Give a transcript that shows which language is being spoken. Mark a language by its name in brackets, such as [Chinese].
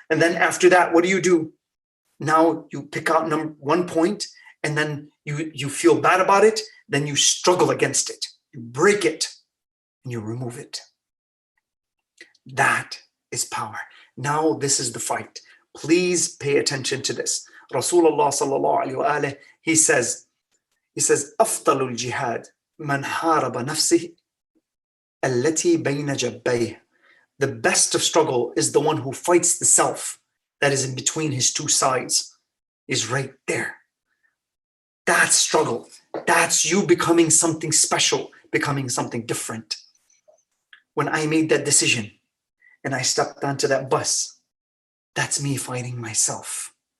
[English] And then after that, what do? Now you pick out one point and then you feel bad about it. Then you struggle against it. You break it and you remove it. That is power. Now this is the fight. Please pay attention to this. [Arabic] Rasulullah sallallahu alayhi wa alayhi, [English] he says, [Arabic] أفضل الجهاد من حارب نفسه التي بين جنبيه. [English] The best of struggle is the one who fights the self that is in between his two sides, is right there. That's struggle. That's you becoming something special, becoming something different. When I made that decision and I stepped onto that bus, that's me fighting myself.